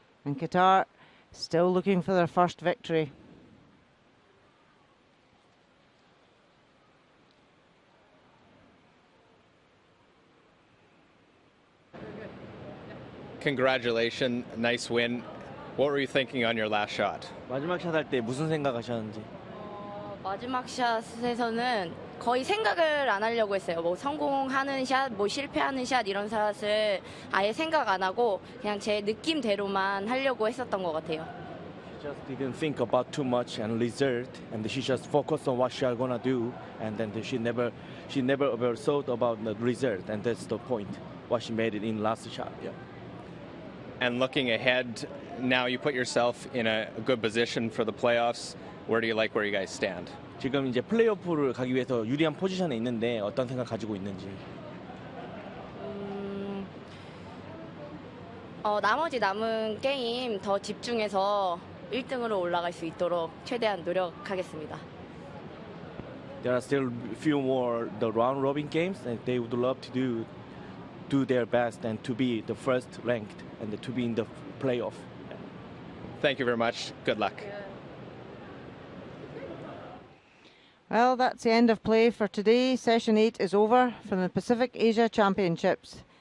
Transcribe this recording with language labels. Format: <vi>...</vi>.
<en>And Qatar still looking for their first victory. Congratulations, nice win. What were you thinking on your last shot?</en> <ko>마지막 샷 할 때 무슨 생각하셨는지? 마지막 샷에서는 거의 생각을 안 하려고 했어요. 뭐 성공하는 샷, 뭐 실패하는 샷 이런 샷을 아예 생각 안 하고 그냥 제 느낌대로만 하려고 했었던 것 같아요.</ko> <en>She just didn't think about too much and result, and she just focused on what she are gonna do, and then she never ever thought about the result, and that's the point. What she made it in last shot. Yeah. And looking ahead, now you put yourself in a good position for the playoffs. Where do you like where you guys stand?</en> <ko>지금 이제 플레이오프를 가기 위해서 유리한 포지션에 있는데 어떤 생각 가지고 있는지. 나머지 남은 게임 더 집중해서 1등으로 올라갈 수 있도록 최대한 노력하겠습니다.</ko> <en>There are still a few more the round robin games, and they would love to do their best and to be the first ranked and to be in the playoff. Thank you very much. Good luck. Well, that's the end of play for today. Session 8 is over from the Pacific Asia Championships.</en>